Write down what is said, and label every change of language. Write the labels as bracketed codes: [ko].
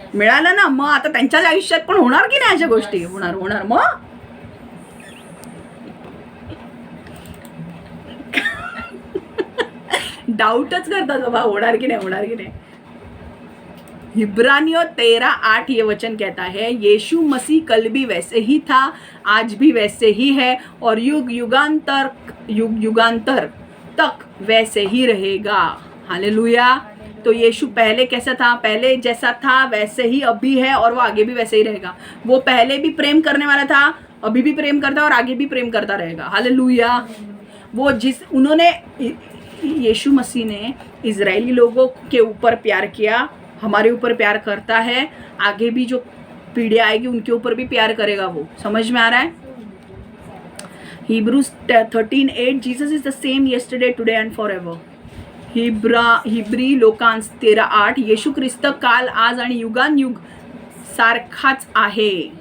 [mr] मिळालं ना, मग आता त्यांच्या आयुष्यात पण होणार की नाही अशा गोष्टी? होणार मग डाउटच करतात बाबा, होणार की नाही। [hi] इब्रानियों 13:8 ये वचन कहता है, यीशु मसीह कल भी वैसे ही था, आज भी वैसे ही है और युग युगांतर तक वैसे ही रहेगा। हालेलुया। तो यीशु पहले कैसा था? पहले जैसा था वैसे ही अभी है और वो आगे भी वैसे ही रहेगा। वो पहले भी प्रेम करने वाला था, अभी भी प्रेम करता है और आगे भी प्रेम करता रहेगा। हालेलुया। वो उन्होंने यीशु मसीह ने इजरायली लोगों के ऊपर प्यार किया, हमारे ऊपर प्यार करता है, आगे भी जो पीढ़ी आएगी उनके ऊपर भी प्यार करेगा वो। समझ में आ रहा है? [en] Hebrews 13:8 Jesus is the same yesterday, today and forever. [mr] Hebrew लोकांस 13:8 येशू ख्रिस्त काल, आज आणि युगानुयुग सारखाच आहे।